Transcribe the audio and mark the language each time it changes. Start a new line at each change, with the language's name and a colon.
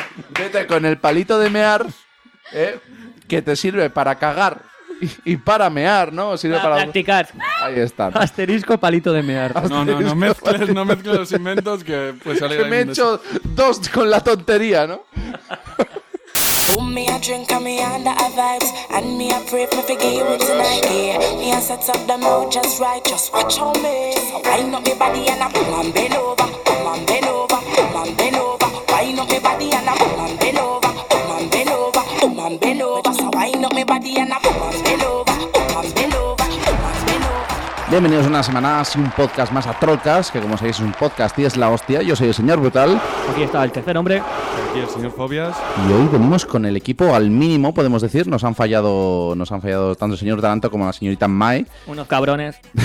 Spanish: Vete con el palito de mear, que te sirve para cagar y para mear, ¿no? Sirve para practicar. Ahí está. ¿No? Asterisco palito de mear. No, no mezcles los inventos que pues salir. Que me he hecho 2 con la tontería, ¿no?
English: Oh, me a drink and me under a vibes. And me a pray me for give it tonight, yeah. Me a set up the mood just right. Just watch on me. Wind up me body and I pull on bend over. Pull on bend over. Pull on bend over. Wind up me body and I pull on bend over. Pull on bend over. Pull on bend over. So wind up me body and I pull on bend over.
Spanish: Bienvenidos una semana más y un podcast más a Trollcast, que como sabéis es un podcast y es la hostia. Yo soy el señor Brutal. Aquí está el tercer hombre. Aquí el señor Fobias. Y hoy venimos con el equipo al mínimo, podemos decir. Nos han fallado tanto el señor Taranto como la señorita Mai. Unos cabrones.